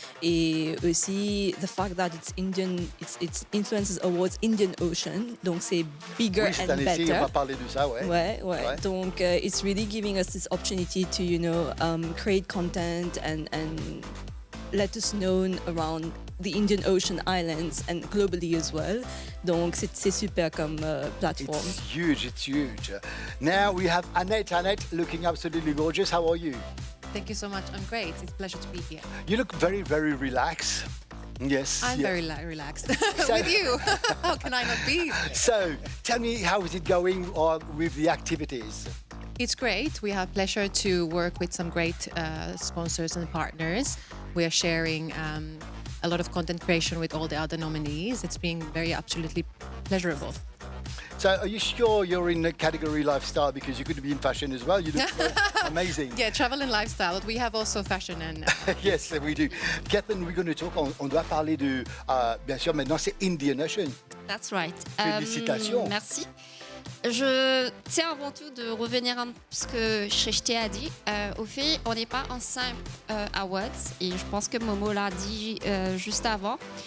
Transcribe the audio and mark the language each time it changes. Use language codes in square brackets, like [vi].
[fr] Et aussi, [en] the fact that it's Influencers Awards Indian Ocean. [fr] Donc, c'est [en] bigger [fr] Oui, cette [en] and [fr] année-ci, [en] better. [fr] on va parler de ça, ouais. Ouais. Ouais. Donc, [en] it's really giving us this opportunity to, create content and let us know around the Indian Ocean Islands and globally as well. [fr] Donc, c'est super comme plateforme. [en] It's huge, it's huge. Now we have Annette. Annette, looking absolutely gorgeous. How are you? Thank you so much. I'm great. It's a pleasure to be here. You look very, very relaxed. Yes. I'm yeah. very relaxed So- with you. How can I not be? So, tell me, how is it going with the activities? It's great. We have pleasure to work with some great sponsors and partners. We are sharing a lot of content creation with all the other nominees. It's been very absolutely pleasurable. So, are you sure you're in the category lifestyle because you could be in fashion as well? You look amazing. Yeah, travel and lifestyle. But we have also fashion and Yes, we do. Catherine, we're going to talk. [fr] On doit parler de, bien sûr, maintenant c'est Indian Ocean. [en] That's right. [fr] Félicitations. Merci. Je tiens avant tout de revenir à ce que Shrishti a dit. Au fait, on n'est pas en simple awards et je pense que Momo l'a dit juste avant.